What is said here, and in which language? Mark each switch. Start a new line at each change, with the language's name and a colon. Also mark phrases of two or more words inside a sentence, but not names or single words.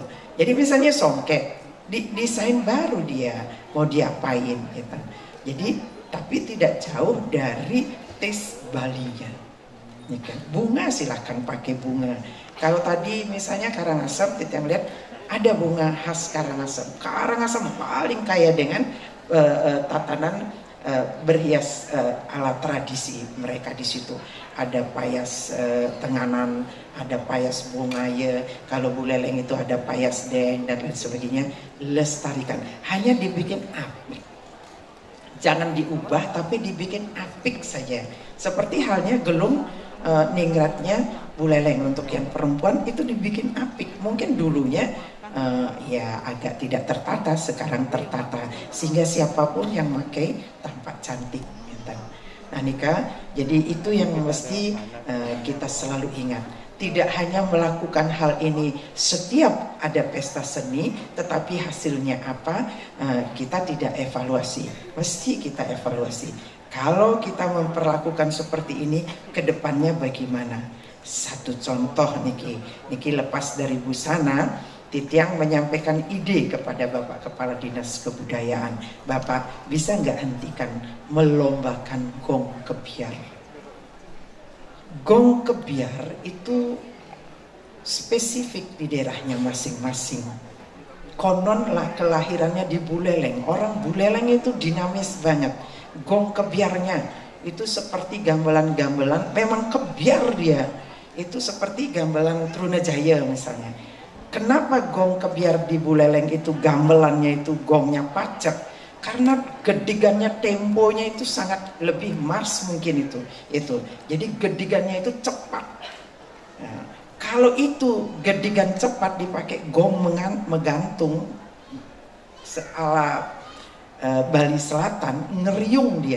Indonesian: Jadi misalnya songket, desain baru dia mau diapain gitu. Jadi tapi tidak jauh dari tes Balinya. Ya kan? Bunga silahkan pakai bunga. Kalau tadi misalnya Karangasem kita lihat ada bunga khas Karangasem. Karangasem paling kaya dengan tatanan berhias ala tradisi mereka di situ. Ada payas tenganan, ada payas bungaya, kalau Buleleng itu ada payas deng dan lain sebagainya. Lestarikan, hanya dibikin apik, jangan diubah tapi dibikin apik saja. Seperti halnya gelung ningratnya Buleleng untuk yang perempuan itu dibikin apik. Mungkin dulunya ya agak tidak tertata, sekarang tertata sehingga siapapun yang pakai tampak cantik. Nah Nika, jadi itu yang mesti kita selalu ingat. Tidak hanya melakukan hal ini setiap ada pesta seni, tetapi hasilnya apa, kita tidak evaluasi. Mesti kita evaluasi. Kalau kita memperlakukan seperti ini, kedepannya bagaimana? Satu contoh Niki lepas dari busana, Titiang menyampaikan ide kepada Bapak Kepala Dinas Kebudayaan. Bapak bisa nggak hentikan melombakan gong kebiar? Gong kebiar itu spesifik di daerahnya masing-masing. Konon lah kelahirannya di Buleleng. Orang Buleleng itu dinamis banget. Gong kebiarnya itu seperti gamelan-gamelan, memang kebiar dia. Itu seperti gamelan Trunajaya misalnya. Kenapa gong kebiar di Buleleng itu gamelannya itu gongnya pacet? Karena gedigannya, temponya itu sangat lebih mars mungkin itu. Jadi gedigannya itu cepat. Nah, kalau itu gedigan cepat dipakai gong menggantung ala Bali Selatan, ngeriung dia.